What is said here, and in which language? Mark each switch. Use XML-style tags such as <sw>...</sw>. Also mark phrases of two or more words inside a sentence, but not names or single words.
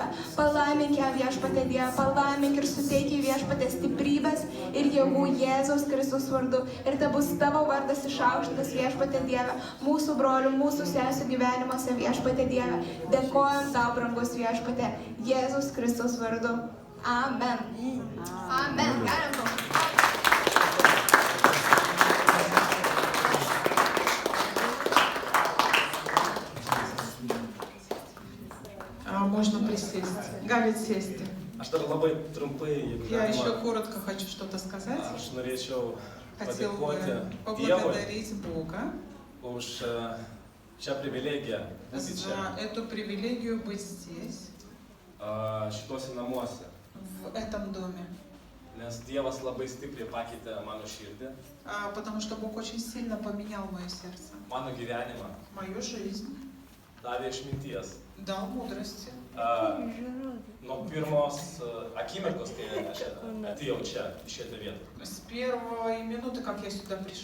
<lt>Palaimink ją, viešpatie, Dieve, palaimink ir suteik jai, viešpatie, stiprybės ir jėgų Jėzaus Kristus vardu. Ir te bus tavo vardas išaukštas, viešpatie, Dieve, mūsų brolių, mūsų sesių gyvenimuose, viešpatie, Dieve. Dėkojam tau, brangus viešpatie, Jėzaus Kristus vardu. Amen. Amen. Galim.</lt> <ru>Можно присесть.</ru> <lt>Gali sėsti. Aš dar labai trumpai, jeigu</lt> <ru>Я еще</ru> <lt>galima,</lt> <ru>коротко хочу что-то сказать.</ru> <lt>aš norėčiau</lt> <ru>Хотел бы</ru> <lt>padėkoti Dievui</lt> <ru>поблагодарить Бога</ru> <lt>už šią privilegiją būti</lt> <ru>за</ru> <lt>čia,</lt> <ru>эту привилегию быть здесь,</ru> <lt>šituose namuose.</lt> <ru>в этом доме.</ru> <lt>Nes Dievas labai stipriai pakeitė mano širdį,</lt> <ru>Потому что Бог очень сильно поменял мое сердце,</ru> <lt>mano gyvenimą,</lt> <ru>мою жизнь,</ru> <lt>davė išminties.</lt> <ru>дал мудрости.</ru> <lt>Nuo pirmos akimirkos, kai aš atėjau čia, į šitą vietą.</lt> <ru>С первой минуты, как я сюда пришел,</ru>